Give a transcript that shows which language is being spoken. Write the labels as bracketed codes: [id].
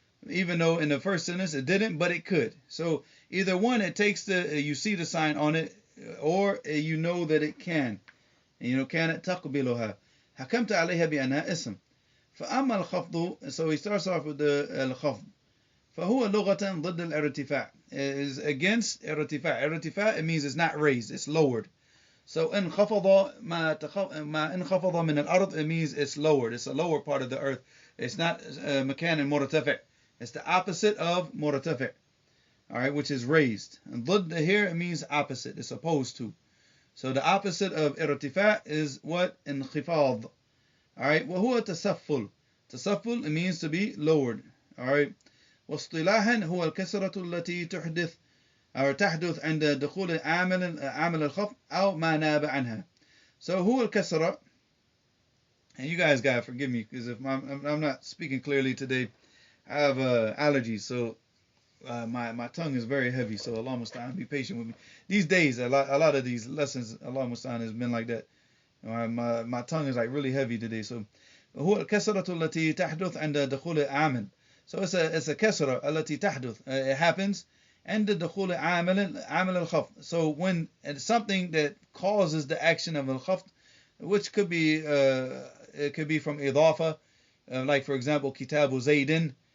[en] Even though in the first sentence it didn't, but it could. So either one, it takes you see the sign on it, or you know that it can. [ar] كانت تقبلها. حكمت عليها بأنها اسم. فأما الخفض, [en] so he starts off with the الخفض. [ar] فهو لغة ضد الارتفاع, [en] is against [ar] ارتفاع. [en] ارتفاع, it means it's not raised, it's lowered. So [ar] انخفض ما انخفض من الأرض, [en] it means it's lowered, it's a lower part of the earth. It's not [ar] مكان مرتفع, [en] it's the opposite of مرتفع, all right, which is raised. And ضد here, it means opposite, it's opposed to. So the opposite of ارتفاع is what? [ar] انخفاض. [en] All right, [ar] وهو تسفل. [en] تسفل, it means to be lowered. All right. [ar] واصطلاحا هو الكسرة التي تحدث عند دخول عامل الخفض أو ما ناب عنها. [en] So [ar] هو الكسرة, [en] and you guys gotta forgive me because if I'm not speaking clearly today, I have allergies, so my tongue is very heavy. So Allah musta'an, be patient with me. These days, a lot of these lessons, Allah musta'an, has been like that. My tongue is like really heavy today. So [ar] هو الكسرة التي تحدث عند دخول عامل. [en] So it's a [ar] كسرة التي تحدث, [en] it happens [ar] عند دخول عامل الخفض. [en] So when it's something that causes the action of al-khafd, which could be it could be from idafa, like for example kitabu zaydin.